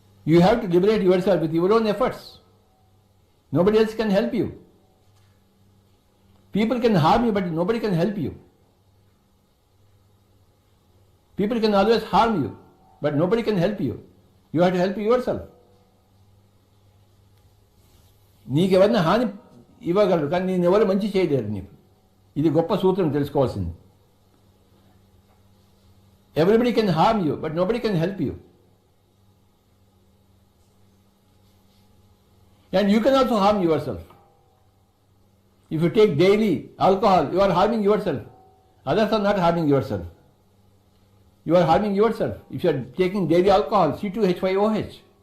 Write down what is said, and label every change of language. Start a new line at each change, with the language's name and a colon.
English: You have to liberate yourself with your own efforts. Nobody else can help you. People can harm you, but nobody can help you. People can always harm you, but nobody can help you. You have to help yourself.
Telugu: నీకెవరిని హాని ఇవ్వగలరు, కానీ నేను ఎవరు మంచి చేయలేరు నీకు. ఇది గొప్ప సూత్రం తెలుసుకోవాల్సింది.
English: Everybody can harm you, but nobody can help you. And you can also harm yourself. If you take daily alcohol, you are harming yourself. Others are not harming yourself. You are harming yourself if you are taking daily alcohol, C2H5OH.